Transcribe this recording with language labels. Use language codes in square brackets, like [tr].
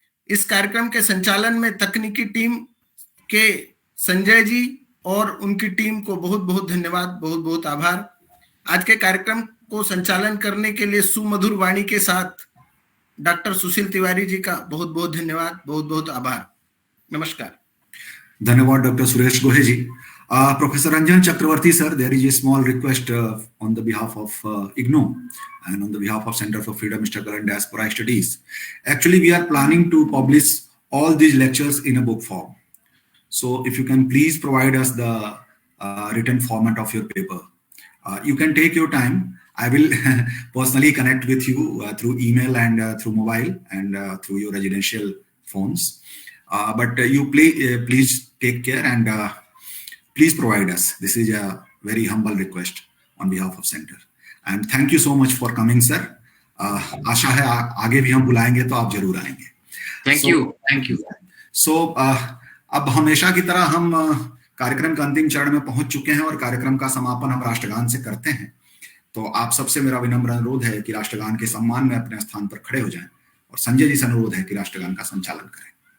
[hi] इस कार्यक्रम के संचालन में तकनीकी टीम के संजय जी और उनकी टीम को बहुत बहुत धन्यवाद, बहुत बहुत आभार। आज के कार्यक्रम को संचालन करने के लिए सुमधुर वाणी के साथ डॉक्टर सुशील तिवारी जी का बहुत बहुत धन्यवाद, बहुत बहुत आभार। नमस्कार। धन्यवाद डॉक्टर सुरेश गोहे जी। [en] Professor Ranjan Chakravarti sir, there is a small request on the behalf of IGNOU and on the behalf of Center for Freedom Struggle and Diaspora Studies. Actually, we are planning to publish all these lectures in a book form. So if you can please provide us the written format of your paper. You can take your time. I will personally connect with you through email and through mobile and through your residential phones. But you please take care and please provide us. This is a very humble request on behalf of Center. And thank you so much for coming, sir. [hi] आशा है आगे भी हम बुलाएंगे तो आप जरूर आएंगे. [en] Thank you. [hi] So अब हमेशा की तरह हम कार्यक्रम के अंतिम चरण में पहुंच चुके हैं और कार्यक्रम का समापन हम राष्ट्रगान से करते हैं। तो आप सबसे मेरा विनम्र अनुरोध है कि राष्ट्रगान के सम्मान में अपने स्थान पर खड़े हो जाएं और संजय जी से अनुरोध है कि राष्ट्रगान का संचालन करें।